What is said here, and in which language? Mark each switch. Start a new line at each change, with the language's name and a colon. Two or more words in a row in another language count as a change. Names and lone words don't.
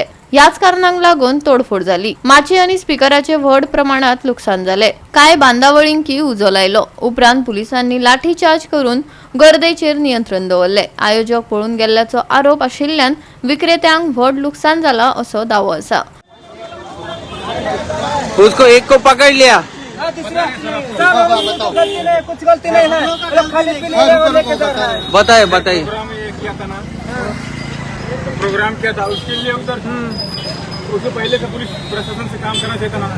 Konkani: याच कारणांक लागून तोडफोड जाली. माची आनी स्पीकराचे व्हड प्रमाणात लुकसाण जाले. कांय बांदावळींकी उजो लायलो. उपरांत पुलिसांनी लाठीचार्ज करून गर्देचेर नियंत्रण दवरले. आयोजक पळून गेल्ल्याचो आरोप आशिल्ल्यान विक्रेत्यांक व्हड लुकसाण जाला असो दावो आसा.
Hindi: उसको एक को पकड़ लिया. बताइए बताइए. प्रोग्राम किया था उसके लिए उधर उससे पहले से पुलिस प्रशासन से काम करना चाहिए था ना.